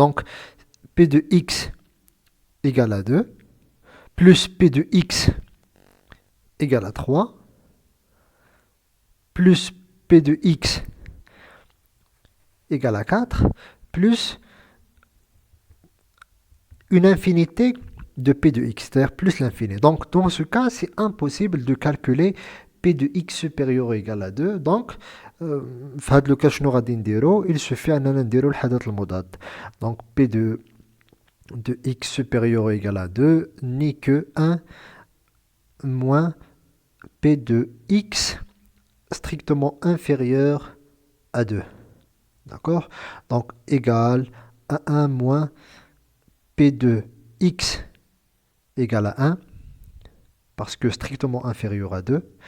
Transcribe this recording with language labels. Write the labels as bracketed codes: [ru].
[fr] Donc, P de x égale à 2, plus P de x égale à 3, plus P de x égale à 4, plus une infinité de P de x, c'est-à-dire plus l'infini. Donc, dans ce cas, c'est impossible de calculer P de x supérieur ou égal à 2. [ar] Donc, في هذا لو كاش شنو غادي نديرو [fr] il suffit [ar] اننا نديرو الحدث المضاد. [fr] Donc, P de x supérieur ou égal à 2 n'est que 1 moins P de x strictement inférieur à 2. D'accord? Donc, égal à 1 moins P de x égale à 1, parce que strictement inférieur à 2.